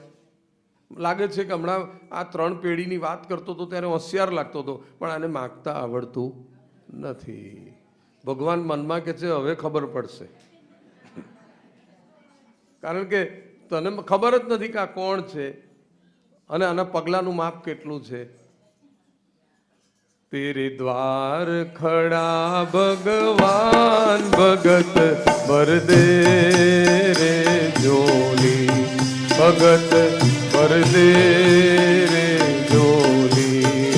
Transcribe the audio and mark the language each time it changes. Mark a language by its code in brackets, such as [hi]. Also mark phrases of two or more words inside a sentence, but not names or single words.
[gu] લાગે છે કે હમણાં આ 3 પેઢીની વાત કરતો હતો ત્યારે હોશિયાર લાગતો હતો, પણ આને માગતા આવડતું નથી. ભગવાન મનમાં કે છે હવે ખબર પડશે, કારણ કે તને ખબર જ નથી કે આ કોણ છે અને આના પગલાનું માપ કેટલું છે. [hi] तेरे द्वार खड़ा भगवान भगत भर दे रे झोली, भगत भर दे रे झोली.